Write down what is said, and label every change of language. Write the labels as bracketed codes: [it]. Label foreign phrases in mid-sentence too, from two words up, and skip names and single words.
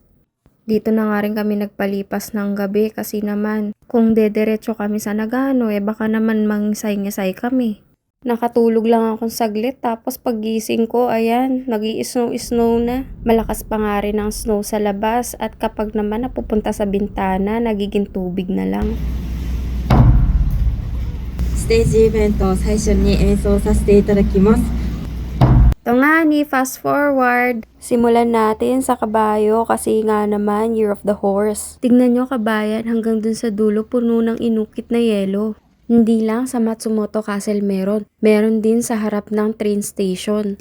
[tl] Dito na nga rin kami nagpalipas ng gabi kasi naman kung dediretso kami sa Nagano, baka naman mangisay-ngisay kami. Nakatulog lang akong saglit tapos paggising ko, ayan, nag-i-snow na. Malakas pa nga rin ang snow sa labas at kapag naman napupunta sa bintana, nagiging tubig na lang. [ja] ステージイベントを最初に演奏させていただきます。 [tl] Ito nga ni, [en] fast forward. [tl] Simulan natin sa kabayo kasi nga naman [en] Year of the Horse. [tl] Tignan nyo kabayan, hanggang dun sa dulo puno ng inukit na yelo. Hindi lang sa Matsumoto Castle meron. Meron din sa harap ng train station.